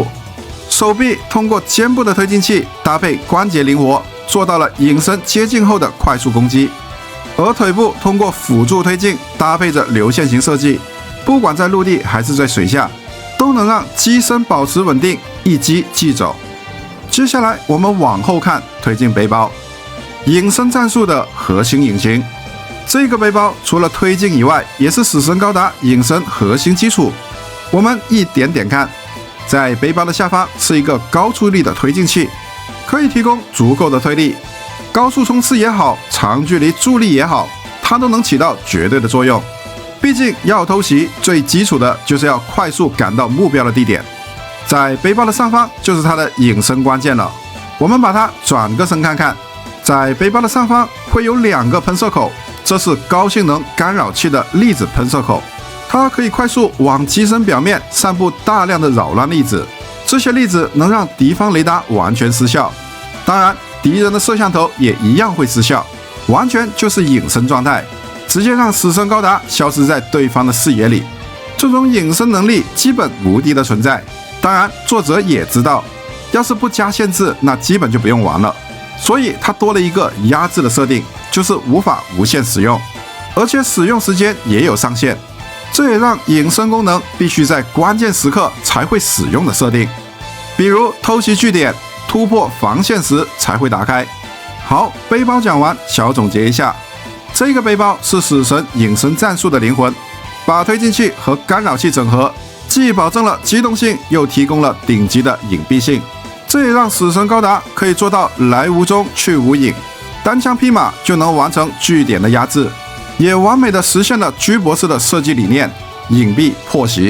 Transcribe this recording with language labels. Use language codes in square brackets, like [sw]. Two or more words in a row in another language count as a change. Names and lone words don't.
[zh] 手臂通過肩部的推進器搭配關節靈活，做到了隱身接近後的快速攻擊，而腿部通過輔助推進搭配着流線型設計，不管在陸地還是在水下，都能讓機身保持穩定，一擊即走。接下來我們往後看推進背包，隱身戰術的核心引擎。這個背包除了推進以外，也是死神高達隱身核心基礎。我們一點點看，在背包的下方是一個高出力的推進器，可以提供足夠的推力，高速衝刺也好，長距離助力也好，它都能起到絕對的作用。畢竟要偷襲，最基礎的就是要快速趕到目標的地點。在背包的上方就是它的隱身關鍵了。我們把它轉個身看看，在背包的上方會有2個噴射口，這是高性能干擾器的粒子噴射口，它可以快速往機身表面散布大量的擾亂粒子，這些粒子能讓敵方雷達完全失效，當然敵人的攝像頭也一樣會失效，完全就是隱身狀態，直接讓死神高達消失在對方的視野裡。這種隱身能力基本無敵的存在，當然作者也知道，要是不加限制，那基本就不用玩了，所以它多了一個壓制的設定，就是無法無限使用，而且使用時間也有上限，這也讓隱身功能必須在關鍵時刻才會使用的設定，比如偷襲據點、突破防線時才會打開。好，背包講完，小總結一下，這個背包是死神隱身戰術的靈魂，把推進器和干擾器整合，既保證了機動性，又提供了頂級的隱蔽性，這也讓死神高達可以做到來無蹤去無影，單槍匹馬就能完成據點的壓制，也完美的實現了居博士的設計理念，隱蔽破襲。